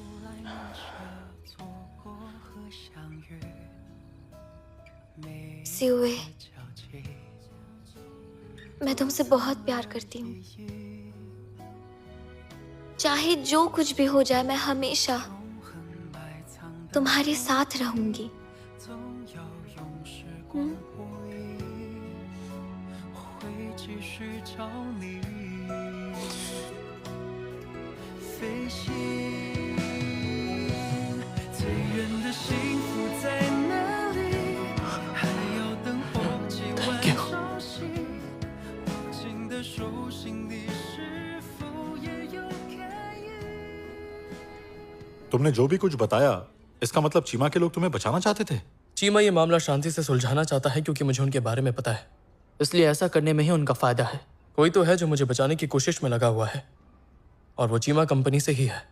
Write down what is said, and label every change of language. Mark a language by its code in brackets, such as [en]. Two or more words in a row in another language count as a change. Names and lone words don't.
[hi] सिउए, मैं तुमसे बहुत प्यार करती हूँ। चाहे जो कुछ भी हो जाए, मैं हमेशा तुम्हारे साथ रहूंगी। [zh] 继续找你飞行，最远的幸福在哪里？还要等候几万朝夕，握紧的手心里是否也有开意？ [hi] तुमने जो भी कुछ बताया, इसका मतलब चीमा के लोग तुम्हें बचाना चाहते थे? चीमा ये मामला शांति से सुलझाना चाहता है क्योंकि मुझे उनके बारे में पता है, इसलिए ऐसा करने में ही उनका फायदा है। कोई तो है जो मुझे बचाने की कोशिश में लगा हुआ है और वो चीमा कंपनी से ही है।